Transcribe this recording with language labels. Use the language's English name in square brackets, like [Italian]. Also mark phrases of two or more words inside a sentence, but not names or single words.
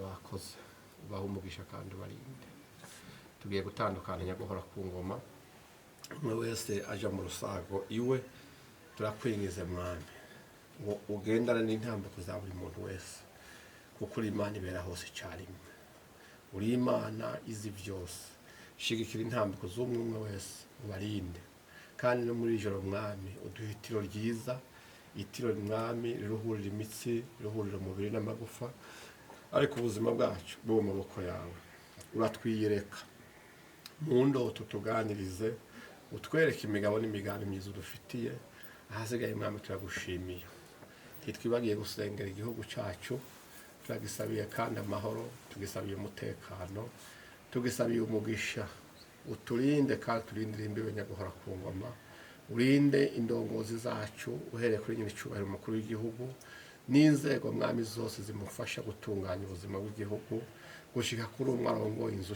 [Rundi] bakoze ubahe umugisha kandi ubarinde tugiye gutandukana nyaguhora ku ngoma umwe wese aja mu rusago iwe turakwingize mwami ngo ugendane n'intambuko za buri muntu wese kuko uri Imana ibera hose icyarimwe uri Imana izi byose shigikira intambuko z'umwe wese ubarinde kandi no muri ijoro mwami uduhe itiro ryiza itiro mwami riruhurira imitsi riruhurira umubiri n'amagufa ariko ubuzima bwacu bwo mu maboko yawe uratwiyereka mu ndoto tuganirize utwereke imigabo n'imigambi myiza udufitiye ahasigaye mwami turagushimiye ntitwibagiye gusengera igihugu cyacu turagisabiye kandi amahoro tugisabiye umutekano tugisabiye umugisha uturinde kandi turindire imbibe nyaguhora ku ngoma urinde indongozi zacu uhereye kuri nyir'icyubahiro umukuru w'igihugu n'inzego mwami zose zimufasha gutunganya ubuzima bw'igihugu gushika kuri umwe arongoye inzu